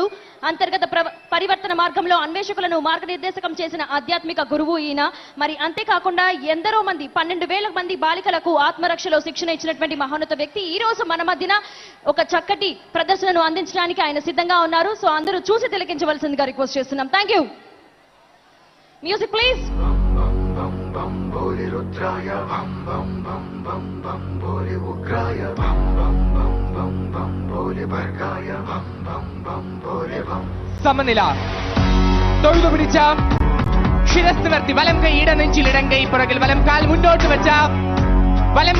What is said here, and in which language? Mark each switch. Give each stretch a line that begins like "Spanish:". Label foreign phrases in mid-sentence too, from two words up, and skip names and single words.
Telugu: అంతర్గత పరివర్తన మార్గంలో అన్వేషకులను మార్గనిర్దేశకం చేసిన ఆధ్యాత్మిక గురువు ఈయన. మరి అంతేకాకుండా ఎందరో మంది 12,000 మంది బాలికలకు ఆత్మరక్షలో శిక్షణ ఇచ్చినటువంటి మహోన్నత వ్యక్తి ఈ రోజు మన మధ్యన ఒక చక్కటి ప్రదర్శనను అందించడానికి ఆయన సిద్ధంగా ఉన్నారు. సో అందరూ చూసి తిలకించవలసిందిగా రిక్వెస్ట్ చేస్తున్నాం.
English: thank you. music please.
Malayalam: സമനില തൊഴുതു പിടിച്ച ശിരസ് നിവർത്തി വലം കൈ ഇടനെഞ്ചിൽ ഇടം കൈ പുറകിൽ വലം കാൽ മുന്നോട്ട് വെച്ച വലം